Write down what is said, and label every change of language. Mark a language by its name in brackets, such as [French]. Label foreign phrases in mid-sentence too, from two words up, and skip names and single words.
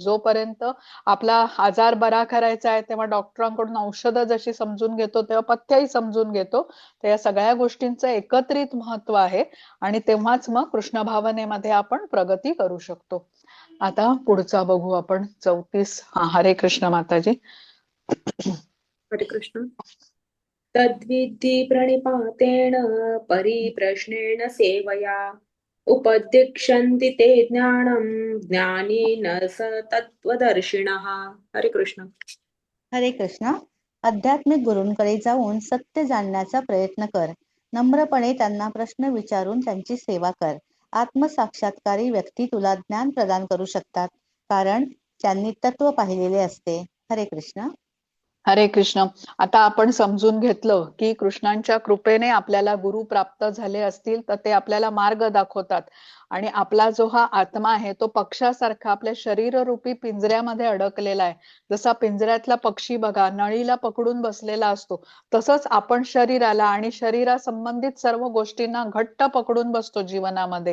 [Marathi] जोपर्यंत आपला आजार बरा करायचा आहे तेव्हा डॉक्टरांकडून औषधं जशी समजून घेतो तेव्हा पथ्यही समजून घेतो. तर या सगळ्या गोष्टींचं एकत्रित महत्व आहे आणि तेव्हाच मग कृष्ण भावनेमध्ये आपण प्रगती करू शकतो. आता पुढचा बघू आपण 34. हरे कृष्ण माताजी. हरे कृष्ण. [Sanskrit] तद्विद्धि प्रणिपातेन परिप्रश्नेन सेवया उपदिक्षन्ति ते ज्ञानं ज्ञानेन स तत्त्वदर्शिनः. [Marathi] हरे कृष्ण. हरे कृष्ण. आध्यात्मिक गुरूंकडे जाऊन सत्य जाणण्याचा प्रयत्न कर. नम्रपणे त्यांना प्रश्न विचारून त्यांची सेवा कर. आत्मसाक्षात्कारी व्यक्ती तुला ज्ञान प्रदान करू शकतात, कारण त्यांनी तत्व पाहिलेले असते. हरे कृष्ण. हरे कृष्ण. आता आपण समजून घेतलं की कृष्णांच्या कृपेने आपल्याला गुरु प्राप्त झाले असतील तर ते आपल्याला मार्ग दाखवतात. आणि आपला जो हा आत्मा आहे तो पक्षासारखा आपल्या शरीररूपी पिंजऱ्यामध्ये अडकलेला आहे. जसा पिंजऱ्यातला पक्षी बघा नळीला पकडून बसलेला असतो, तसंच आपण शरीराला आणि शरीरा संबंधित सर्व गोष्टींना घट्ट पकडून बसतो जीवनामध्ये.